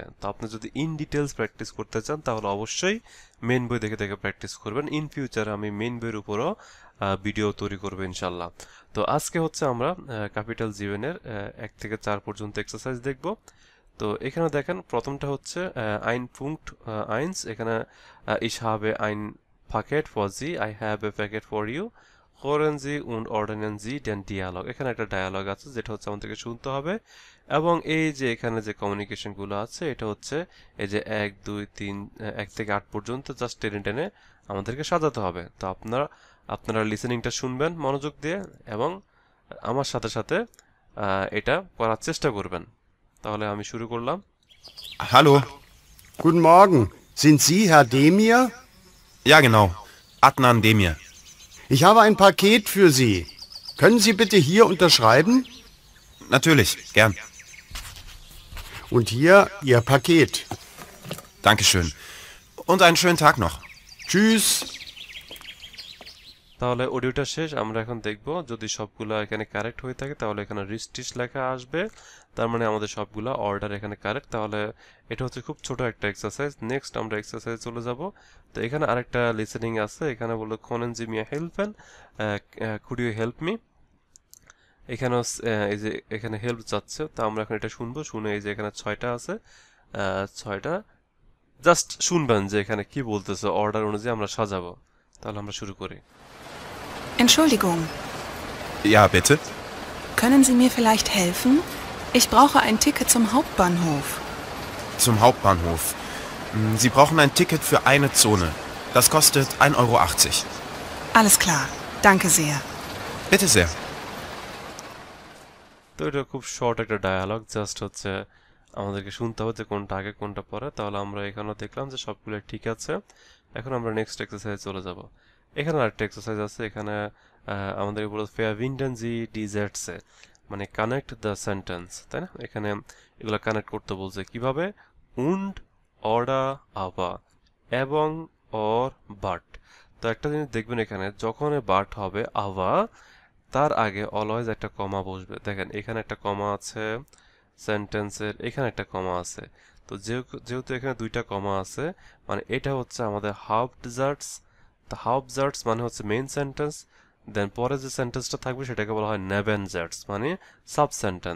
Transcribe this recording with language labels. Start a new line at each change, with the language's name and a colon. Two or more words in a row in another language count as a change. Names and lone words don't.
Bangla: তো আপনি যদি
English: in details
Bangla: প্র্যাকটিস করতে চান তাহলে অবশ্যই মেন বই দেখে দেখে প্র্যাকটিস করবেন।
English: in futuree
Bangla: আমি মেন বইয়ের উপরও ভিডিও তৈরি করবো ইনশাল্লাহ। তো আজকে হচ্ছে আমরা ক্যাপিটাল জীবনের 1 থেকে 4 পর্যন্ত এক্সারসাইজ দেখব। তো এখানে দেখেন প্রথমটা হচ্ছে
German: ein Punkt 1, এখানে ich habe ein Paket for Sie,
English: I have a packet for you,
German: hören Sie und ordnen Sie den Dialog।
Bangla: এখানে একটা ডায়ালগ আছে যেটা হচ্ছে আমাদেরকে শুনতে হবে, এবং এই যে এখানে যে কমিউনিকেশন গুলো আছে এটা হচ্ছে এই যে 1 2 3 1 থেকে 8 পর্যন্ত জাস্ট টেনে টেনে আমাদেরকে সাজাতে হবে। তো আপনারা লিসেনিংটা শুনবেন মনোযোগ দিয়ে এবং আমার সাথে সাথে এটা করার চেষ্টা করবেন। তাহলে আমি শুরু করলাম।
German: Hallo. Guten Morgen. Sind Sie Herr Demir? Ja, genau. Adnan Demir. Ich habe ein Paket für Sie. Können Sie bitte hier unterschreiben? Natürlich, gern. Und hier Ihr Paket. Dankeschön. Und einen schönen Tag noch. Tschüss.
Bangla: তাহলে অডিওটা শেষ, আমরা এখন দেখব যদি সবগুলা এখানে কারেক্ট হয়ে থাকে তাহলে এখানে রিস্টিশ লেখা আসবে, তার মানে আমাদের সবগুলা অর্ডার এখানে কারেক্ট। তাহলে এটা হচ্ছে খুব ছোট একটা এক্সারসাইজ। নেক্সট আমরা এক্সারসাইজ চলে যাব। তো এখানে আরেকটা লিসেনিং আছে, এখানে বললো
German: können Sie mir helfen,
English: could you help me।
Bangla: এখানেও এই যে এখানে হেল্প যাচ্ছে, তো আমরা এখন এটা শুনবো, শুনে এই যে এখানে 6টা আছে, 6টা জাস্ট শুনবেন যে এখানে কি বলতেছে, অর্ডার অনুযায়ী আমরা সাজাবো। তাহলে আমরা শুরু করি।
German: Entschuldigung, Ja, bitte? können Sie mir vielleicht helfen? Ich brauche ein Ticket zum Hauptbahnhof. Zum Hauptbahnhof. Sie brauchen ein Ticket für eine Zone. Das kostet 1,80 €. Alles klar, danke sehr. Bitte sehr.
Bangla: তো এটা খুব শর্ট একটা ডায়ালগ, জাস্ট হচ্ছে আমাদেরকে শুনতে হবে যে কোনটা আগে কোনটা পরে। তাহলে আমরা এখানেও দেখলাম যে সবগুলো ঠিক আছে। এখন আমরা নেক্সট এক্সারসাইজ চলে যাব। এখানে আরেকটা এক্সারসাইজ আছে, এখানে আমাদের বলে
German: verbinden Sie die Sätze,
Bangla: মানে
English: connect the sentence,
Bangla: তাই না? এখানে এগুলো কানেক্ট করতে বলছে কিভাবে,
German: und, oder, aber,
Bangla: এবং,
English: or, but।
Bangla: তো একটা জিনিস দেখবেন এখানে যখন বাট হবে aber তার আগে অলওয়েজ একটা কমা বসবে। দেখেন এখানে একটা কমা আছে সেন্টেন্সের, এখানে একটা কমা আছে। তো যেহেতু এখানে দুইটা কমা আছে মানে এটা হচ্ছে আমাদের হাউপটজার্টস। তো হাউপটজার্টস মানে হচ্ছে
English: main sentence,
Bangla: দেন পরে যে সেন্টেন্সটা থাকবে সেটাকে বলা হয় নেবেনজার্টস মানে
English: sub sentence.